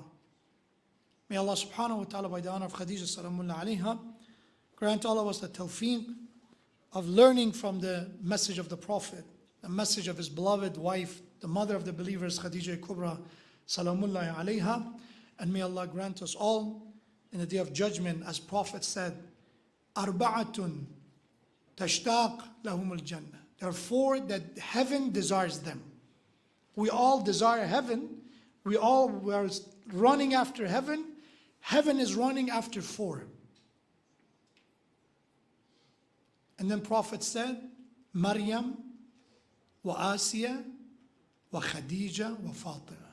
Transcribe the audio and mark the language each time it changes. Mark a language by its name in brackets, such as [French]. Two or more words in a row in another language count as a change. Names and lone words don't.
[English] May Allah [Arabic] سبحانه و تعالى, [English] by the honor of Khadija [Arabic] سلام الله عليها, [English] grant all of us the tawfiq of learning from the message of the Prophet, the message of his beloved wife, the mother of the believers, Khadija Kubra [Arabic] سلام الله عليها. [English] And may Allah grant us all in the day of judgment, as Prophet said, [Arabic] أربعة تشتاق لهم الجنة. [English] There are four that heaven desires them. We all desire heaven. We are running after heaven. Heaven is running after four. And then Prophet said, [Arabic] مريم، و آسية، و خديجة، و فاطمة.